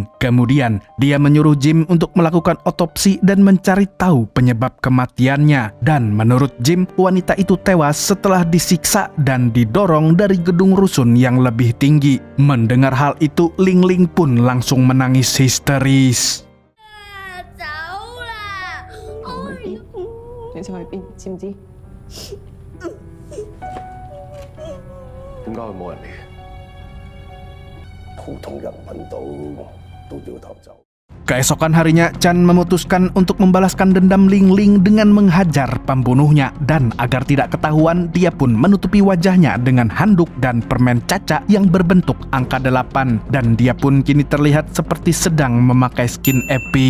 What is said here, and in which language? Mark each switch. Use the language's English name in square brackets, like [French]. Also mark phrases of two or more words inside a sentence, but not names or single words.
[Indonesian] Kemudian, dia menyuruh Jim untuk melakukan otopsi dan mencari tahu penyebab kematiannya. Dan menurut Jim, wanita itu tewas setelah disiksa dan didorong dari gedung rusun yang lebih tinggi. Mendengar hal itu, Ling Ling pun langsung menangis histeris. [Cantonese] 你想去邊？知唔知？點解會冇人嚟嘅？普通人揾到都掉頭走。 [Indonesian] Keesokan harinya, Chan memutuskan untuk membalaskan dendam Ling Ling dengan menghajar pembunuhnya. Dan agar tidak ketahuan, dia pun menutupi wajahnya dengan handuk dan permen caca yang berbentuk angka 8. Dan dia pun kini terlihat seperti sedang memakai [English] skin epic.